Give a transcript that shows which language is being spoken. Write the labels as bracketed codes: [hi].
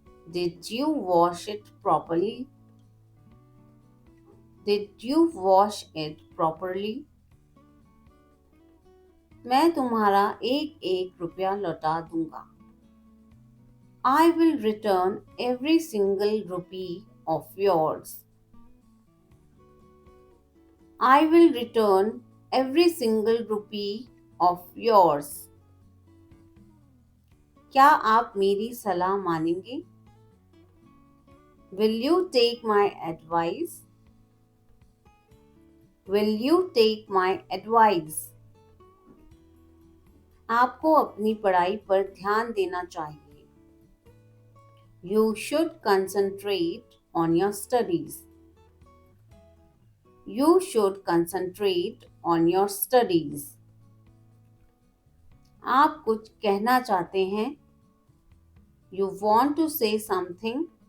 [en] Did you wash it properly? Did you wash it properly? [hi] मैं तुम्हारा एक एक रुपया लौटा दूंगा. [en] I will return every single rupee of yours. I will return every single rupee of yours. [hi] क्या आप मेरी सलाह मानेंगे? [en] Will you take my advice? Will you take my advice? [hi] आपको अपनी पढ़ाई पर ध्यान देना चाहिए. [en] You should concentrate on your studies. You should concentrate on your studies. [hi] आप कुछ कहना चाहते हैं. [en] You want to say something.